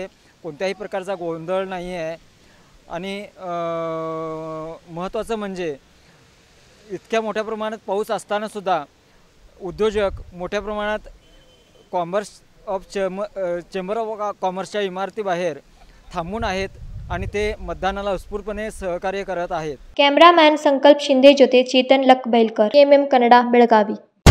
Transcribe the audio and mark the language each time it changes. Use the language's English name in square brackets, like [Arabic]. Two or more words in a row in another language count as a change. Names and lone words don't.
[Marathi] कोणत्याही प्रकारचा गोंधळ नाही आहे. आणि महत्त्वाचं म्हणजे इतक्या मोठ्या प्रमाणात पाऊस असतानासुद्धा उद्योजक मोठ्या प्रमाणात चेंबर ऑफ कॉमर्सच्या इमारतीबाहेर थांबून आहेत आणि ते मतदानाला उत्स्फूर्तपणे सहकार्य करत आहेत. [Kannada] ಕ್ಯಾಮರಾಮ್ಯಾನ್ ಸಂಕಲ್ಪ ಶಿಂದೆ ಜೊತೆ ಚೇತನ್ ಲಕ್ ಬೈಲ್ಕರ್, KMM ಕನ್ನಡ ಬೆಳಗಾವಿ.